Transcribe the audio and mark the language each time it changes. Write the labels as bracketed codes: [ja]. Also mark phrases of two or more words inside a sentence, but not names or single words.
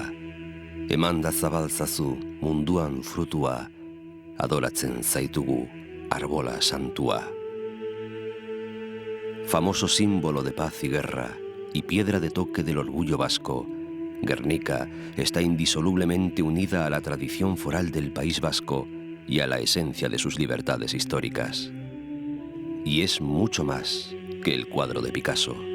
[eu] Emanda zabaltzazu munduan frutua, adoratzen zaitugu arbola santua. [es] Famoso símbolo de paz y guerra, y piedra de toque del orgullo vasco, Gernika está indisolublemente unida a la tradición foral del País Vasco y a la esencia de sus libertades históricas. Y es mucho más que el cuadro de Picasso.